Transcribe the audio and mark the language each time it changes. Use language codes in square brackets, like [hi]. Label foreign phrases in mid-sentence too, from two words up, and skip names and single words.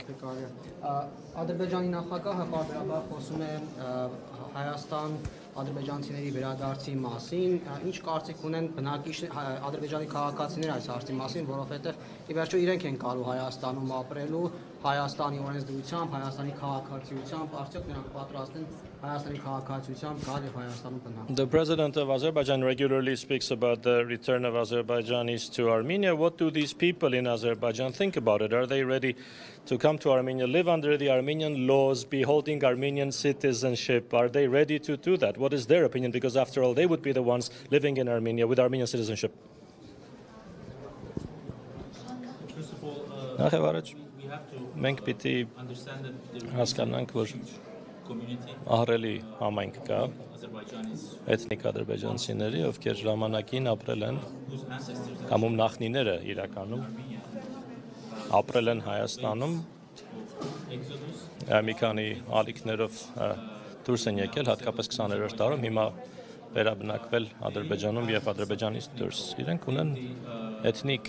[hy] Ադրբեջանի նախագահը պարբերաբար խոսում է Հայաստան ադրբեջանցիների վերադարձի մասին, ինչ կարծիք ունեն ադրբեջանի քաղաքացիները այս հարցի մասին, որովհետև ի վերջո իրենք են գալու Հայաստանում ապրելու, Հայաստանի օրենսդրությամբ, Հայաստանի քաղաքացիությամբ, արդյոք նրանք պատրաստ են Հայաստանի քաղաքացիությամբ գալ եւ Հայաստանում բնակվել։ [en] The president of Azerbaijan regularly speaks about the return of Azerbaijanis to Armenia. What do these people in Azerbaijan think about it? Are they ready to come to Armenia, live under the Armenian laws, be holding Armenian citizenship? Are they ready to do that? What is their opinion? Because after all, they would be the ones living in Armenia with Armenian citizenship. First of all, [hy] Նախևառաջ [en] we have to [hy] մենք պիտի [en] understand that there [hy] հասկանանք, որ [en] community [hy] ահռելի համայնք կա [en] Azerbaijanis [hy] էթնիկ ադրբեջանցիների, ովքեր ժամանակին ապրել են [en] whose ancestors [hy] կամ ում նախնիները իրականում ապրել են Հայաստանում [en] Exodus [hy] մի քանի ալիքներով դուրս են եկել հատկապես 20-րդ դարում հիմա վերաբնակվել Ադրբեջանում եւ Ադրբեջանից դուրս իրենք ունեն էթնիկ